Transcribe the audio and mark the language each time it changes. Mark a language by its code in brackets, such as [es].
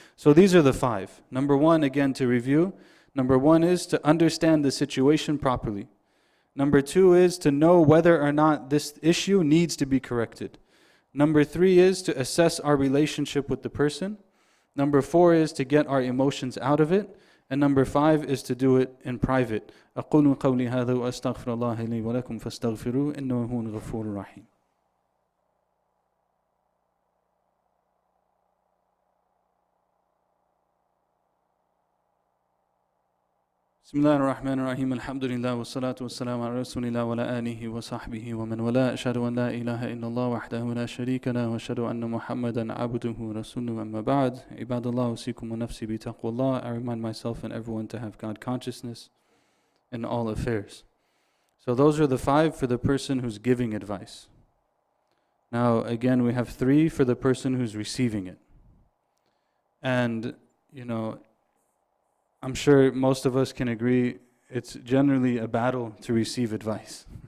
[en] So these are the 5. Number 1, again to review. Number 1 is to understand the situation properly. Number 2 is to know whether or not this issue needs to be corrected. Number 3 is to assess our relationship with the person. Number 4 is to get our emotions out of it. And number 5 is to do it in private. [ar] أقول قولي هذا وأستغفر الله لي ولكم فاستغفروه إنه هو الغفور الرحيم. بسم الله الرحمن الرحيم الحمد لله والصلاة والسلام على رسول الله وعلى آله وصحبه ومن والاه أشهد أن لا إله إلا الله وحده لا شريك له وأشهد أن محمدا عبده ورسوله أما بعد عباد الله أوصيكم ونفسي بتقوى الله. [en] I remind myself and everyone to have God consciousness in all affairs. So those are the 5 for the person who's giving advice. Now again we have 3 for the person who's receiving it. And I'm sure most of us can agree it's generally a battle to receive advice.